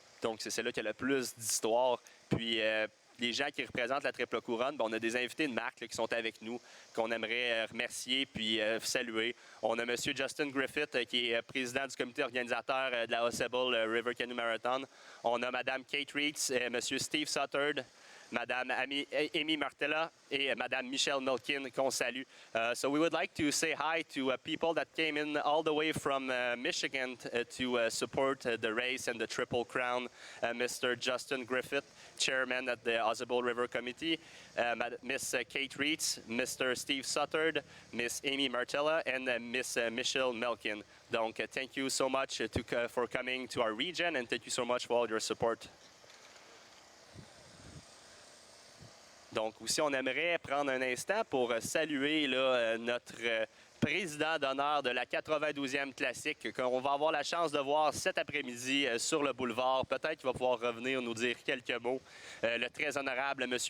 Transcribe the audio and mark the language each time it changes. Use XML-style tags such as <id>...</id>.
<fr>Donc, c'est celle-là qui a le plus d'histoire. Puis, les gens qui représentent la triple couronne, on a des invités de marque là, qui sont avec nous, qu'on aimerait remercier puis saluer. On a M. Justin Griffith, qui est président du comité organisateur de la Ausable River Canoe Marathon. On a Mme Kate Reitz, M. Steve Suttard, Madame Amy Martella et Madame Michelle Milkin qu'on salue.</fr> <en>So we would like to say hi to people that came in all the way from Michigan to support the race and the Triple Crown. Mr. Justin Griffith, Chairman at the Ausable River Committee, Miss Kate Reitz, Mr. Steve Suttard, Miss Amy Martella, and Miss Michelle Milkin. Donc, thank you so much for coming to our region, and thank you so much for all your support.</en> <fr>Donc, aussi, on aimerait prendre un instant pour saluer là, notre président d'honneur de la 92e Classique, qu'on va avoir la chance de voir cet après-midi sur le boulevard. Peut-être qu'il va pouvoir revenir nous dire quelques mots. Le très honorable M.</fr>